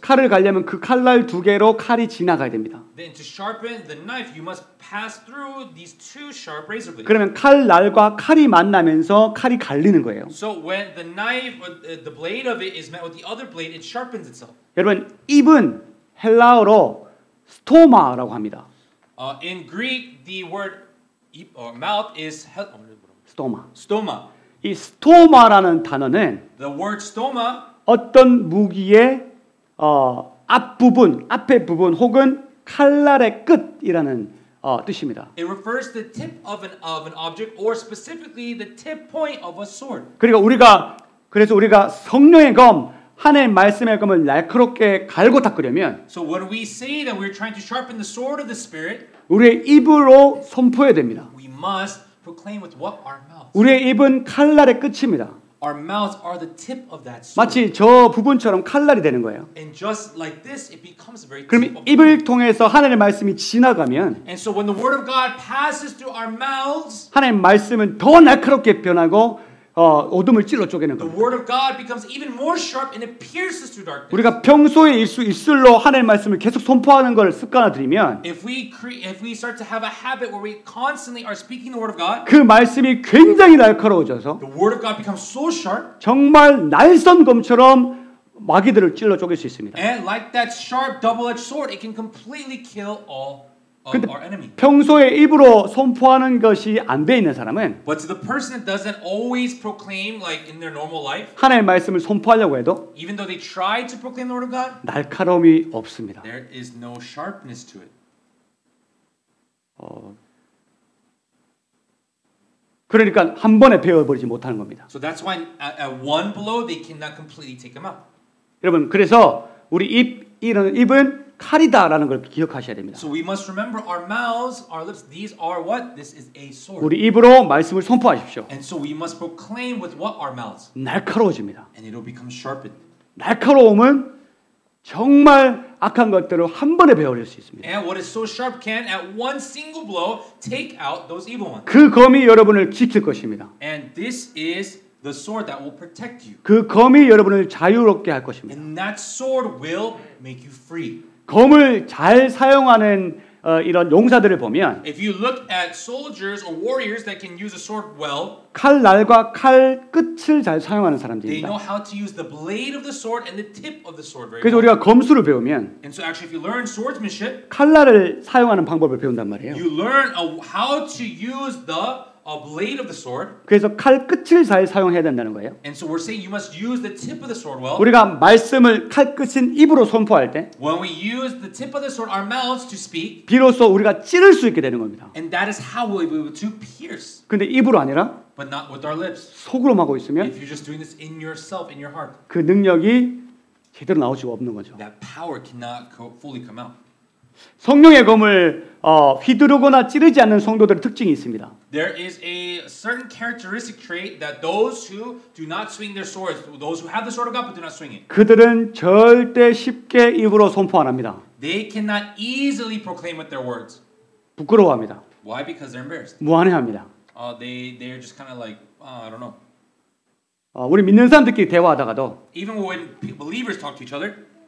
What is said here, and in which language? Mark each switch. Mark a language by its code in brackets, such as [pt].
[ko] 칼을 갈려면 그 칼날 두 개로 칼이 지나가야 됩니다. [en] Then to sharpen the knife, you must pass through these two sharp razor blades. [ko] 그러면 칼날과 칼이 만나면서 칼이 갈리는 거예요. [en] So when the knife, the blade of it is met with the other blade, it sharpens itself. [ko] 여러분 입은 헬라어로 스토마라고 합니다. [en] In Greek, the word mouth is [ko] 스토마. [en] stoma. [ko] 이 스토마라는 단어는 [en] The word stoma [ko] 어떤 무기의 앞부분, 앞에 부분 혹은 칼날의 끝이라는 뜻입니다. [en] it refers to the tip of an object or specifically the tip point of a sword. [ko] 그래서 우리가 성령의 검, 하나님의 말씀의 검을 날카롭게 갈고 닦으려면 [en] So when we say that we're trying to sharpen the sword of the Spirit, [ko] 우리의 입으로 선포해야 됩니다. [en] we must proclaim with what? Our mouths. [ko] 우리의 입은 칼날의 끝입니다. [en] Our mouths are the tip of that sword. [ko] 마치 저 부분처럼 칼날이 되는 거예요. [en] And just like this, it becomes very tip [ko] 그럼 [en] of [ko] 입을 통해서 하나님의 말씀이 지나가면 [en] And so when the word of God passes through our mouths, [ko] 하나님의 말씀은 더 날카롭게 변하고 어둠을 찔러 쪼개는 [en] the [ko] 겁니다. [en] word of God becomes even more sharp and it pierces through darkness. [ko] 우리가 평소에 입술로 하나님의 말씀을 계속 선포하는 걸 습관화들이면 [en] If we start to have a habit where we constantly are speaking the word of God, [ko] 그 말씀이 굉장히 날카로워져서 [en] the word of God becomes so sharp, [ko] 정말 날선검처럼 마귀들을 찔러 쪼갤 수 있습니다. [en] and like that sharp double-edged sword, it can completely kill all of [ko] 근데 [en] our enemy. [ko] 평소에 입으로 선포하는 것이 안 돼 있는 사람은 [en] But to the person that doesn't always proclaim like in their normal life, [ko] 하나님의 말씀을 선포하려고 해도 [en] even though they try to proclaim the word of God, [ko] 날카로움이 없습니다. [en] there is no sharpness to it. [ko] 그러니까 한 번에 베어버리지 못하는 겁니다. [en] So that's why at one blow they cannot completely take him out. [ko] 여러분 그래서 우리 입은 칼이다라는 걸 기억하셔야 됩니다. [en] So we must remember our mouths, our lips. These are what? This is a sword. [ko] 우리 입으로 말씀을 선포하십시오. [en] And so we must proclaim with what? Our mouths. [ko] 날카로워집니다. [en] And it will become sharpened. [ko] 날카로움은 정말 악한 것들을 한 번에 베어버릴 수 있습니다. [en] And what is so sharp can at one single blow take out those evil ones. [ko] 그 검이 여러분을 지킬 것입니다. [en] And this is the sword that will protect you. [ko] 그 검이 여러분을 자유롭게 할 것입니다. [en] And that sword will make you free. [ko] 검을 잘 사용하는 이런 용사들을 보면 [en] If you look at soldiers or warriors that can use a sword well, [ko] 칼날과 칼 끝을 잘 사용하는 [en] they know [ko] 사람들입니다. [en] how to use the blade of the sword and the tip of the sword very [ko] 그래서 [en] well. [ko] 우리가 검수를 배우면 [en] And so actually if you learn swordsmanship, [ko] 칼날을 사용하는 방법을 배운단 말이에요. [en] you learn how to use the blade of the sword. [ko] 그래서 칼 끝을 잘 사용해야 된다는 거예요. [en] And so we're saying you must use the tip of the sword well. [ko] 우리가 말씀을 칼 끝인 입으로 선포할 때 [en] When we use the tip of the sword, our mouths to speak, [ko] 비로소 우리가 찌를 수 있게 되는 겁니다. [en] and that is how we'll be able to pierce, [ko] 근데 입으로 아니라 [en] but not with our lips. [ko] 속으로만 하고 있으면 [en] If you're just doing this in yourself, in your heart, [ko] 그 능력이 제대로 나올 수가 없는 거죠. [en] that power cannot fully come out. [ko] 성령의 검을 휘두르거나 찌르지 않는 성도들의 특징이 있습니다. [en] There is a certain characteristic trait that those who do not swing their swords, those who have the sword of God but do not swing it, [ko] 그들은 절대 쉽게 입으로 선포 안 합니다. [en] they cannot easily proclaim with their words. [ko] 부끄러워합니다. [en] Why? Because they're embarrassed. [ko] 무안해합니다. [en] They're just kind of like, I don't know. [ko] 우리 믿는 사람들끼리 대화하다가도 [en] Even when believers talk to each other,